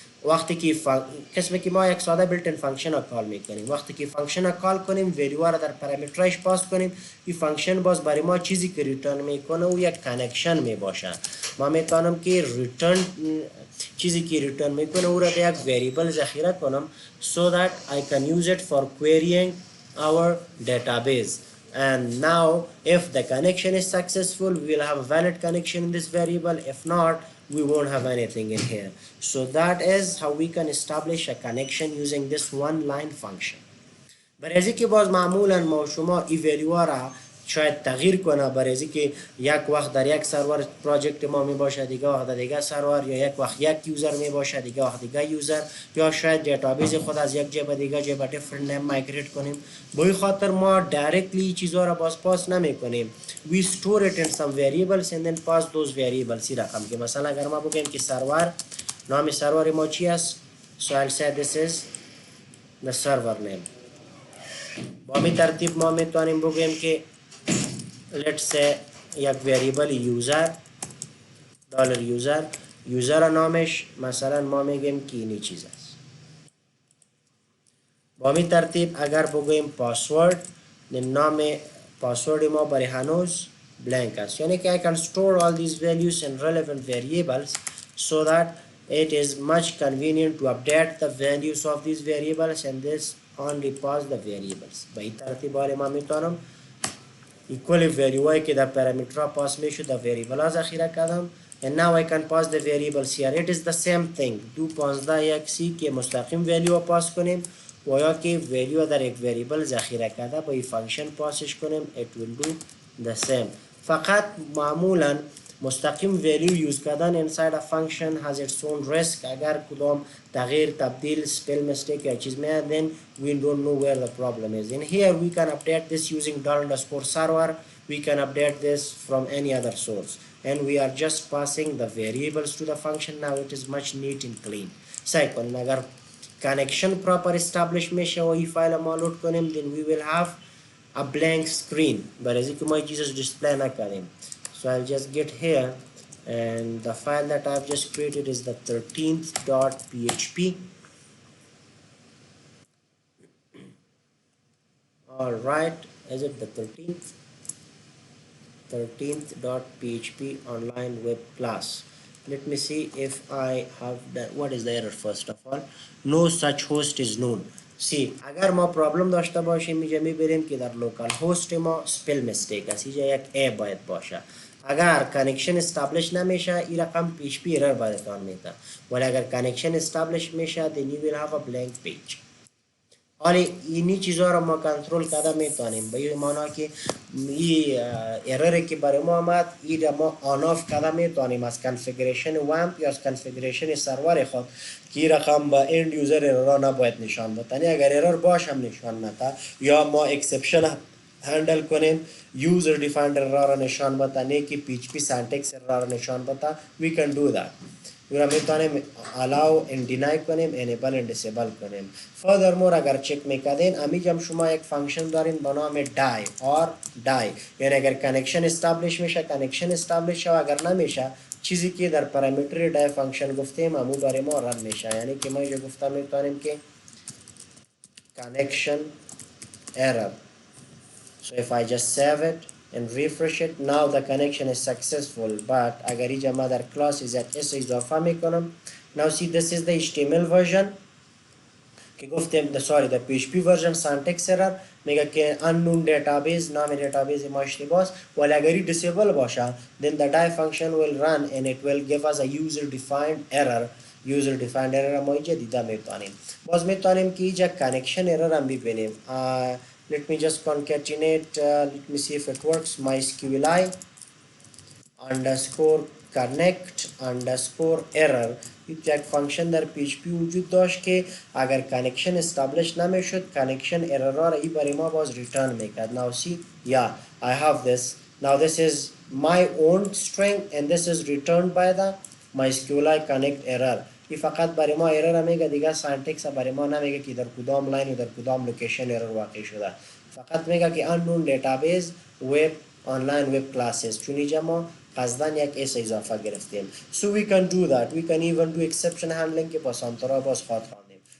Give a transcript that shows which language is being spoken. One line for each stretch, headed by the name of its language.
Persian: وقتی که قسمی که ما یک ساده بیلتن فانکشن را کال میکنیم، وقتی که فانکشن را کال کنیم ویلیو را در پارامیترش پاس کنیم، این فانکشن باز برای ما چیزی که ریترن میکنه و یک کانکشن میباشه. ما میتونم که ریترن چیزی که ریترن میکنه او را در یک ویریبل ذخیره کنم
English: so that I can use it for querying our database. And now if the connection is successful we will have a valid connection in this variable. If not, we won't have anything in here. So that is how we can establish a connection using this one line function.
Persian: برای که باز معمولا ما شما ای ویلیو را شاید تغییر کنه، برای که یک وقت در یک سرور پراجکت ما می باشه، دیگه وقت در دیگه سرور، یا یک وقت یک یوزر می باشه، دیگه وقت دیگه یوزر، یا شاید دیتابیس خود از یک جای به دیگه جای به دیفرنت نیم مایگریت کنیم. به این خاطر ما دایرکتلی چیزا را باز پاس نمی کنیم.
English: We store it in some variables and then pass those variables
Persian: رقم. که مثلا اگر ما بگیم که سرور، نام سرور ما چی است؟
English: So I'll say this is the server name.
Persian: با می ترتیب ما میتونیم بگیم که
English: let's say
Persian: یک ویریبل یوزر دلار یوزر نامش مثلا ما میگیم که اینی چیز است. با می ترتیب اگر بگیم پاسورد، نام پاسورد ما برای هنوز blank است، یعنی که
English: I can store all these values in relevant variables so that it is much convenient to update the values of these variables and this only pass the variables.
Persian: به این ترتیب ما میتونم equal value که در پارامیترها پاس میشه در variable ها ذخیره کردم.
English: and now I can pass the variables here. It is the same thing.
Persian: 2.15 که مستقیم value پاس کنیم و یا که value در یک variable ذخیره کرده با این فانکشن پاسش کنیم
English: it will do the same.
Persian: فقط معمولا مستقیم value یوز کردن
English: inside a function has its own risk.
Persian: اگر کدام تغییر تبدیل spell mistake یا چیز میاد
English: then we don't know where the problem is. In here we can update this using $_server. We can update this from any other source and we are just passing the variables to the function. Now it is much neat and clean. Second,
Persian: اگر connection proper establish میشه و این فایل ما لود کنیم
English: then we will have a blank screen.
Persian: برای که ما چیزش display نکردیم.
English: So I'll just get here and the file that I've just created is the 13th.php. Alright, is it the 13th? 13th.php online web class. Let me see if I have that. What is the error first of all? No such host is known.
Persian: See, اگر ما پرابلم داشته باشیم اینجا میبریم که در لوکال هوست ما سپل میستیک است، اینجا یک ای باید باشه. اگر کانکشن استابلیش نمیشه این رقم PHP ایرر براتون میده، ولی اگر کانکشن استابلیش میشه
English: then you will have a blank page.
Persian: حالی اینی چیزها رو ما کنترل کرده میتونیم به این معنی که این ایرری که برای ما آمد این را ما آن آف کرده میتونیم از کنفیگریشن وامپ یا از کنفیگریشن سرور خود که این رقم با اند یوزر ایرر نباید نشان بده. اگر ایرر باش هم نشان نده یا ما اکسپشن هندل کنیم
English: user defined error
Persian: را نشان بده نه که
English: PHP syntax error
Persian: را نشان بده.
English: We can do that. we
Persian: میتونیم
English: allow and deny
Persian: کنیم
English: enable and disable کنیم.
Persian: furthermore اگر چک میکردین امیجم شما یک فانکشن دارین به نام die or die، یعنی اگر کانکشن استابلیش میشه کانکشن استابلیش شه، اگر نمیشه چیزی که در پارامیتر die فانکشن گفتیم همون برای ما رن میشه. یعنی که ما اینجا گفتم میتونیم که
English: connection error. So if I just save it and refresh it. Now the connection is successful.
Persian: But اگر اینجا ما در class is at s اضافه میکنم.
English: Now see, this is the HTML version
Persian: که گفتیم
English: the PHP version syntax error
Persian: میگه که
English: unknown database،
Persian: نام database ما اشتباهه، ولی اگر
English: disable باشه then the die function will run and it will give us a user defined error. user defined error
Persian: ما اینجا دیده میتونیم. باز میتونیم که اینجا connection error هم ببینیم.
English: Let me just concatenate, let me see if it works. MySQLi underscore connect underscore error.
Persian: یک فانکشن در PHP وجود داشت که اگر کانکشن استابلیش نمیشد کانکشن error را ای برای ما باز ریترن میکرد.
English: Now see, yeah, I have this. Now this is my own string and this is returned by the MySQLi connect error.
Persian: ای فقط برای ما error میگه، دیگه سینتکس برای ما نمیگه که در کدام لاین و در کدام لوکیشن error واقع شده. فقط میگه که
English: unknown database web online web classes،
Persian: چون اینجا ما قصدن یک اس اضافه گرفتیم.
English: So we can do that. We can even do exception handling
Persian: که با سانترا باز خواد خواندیم.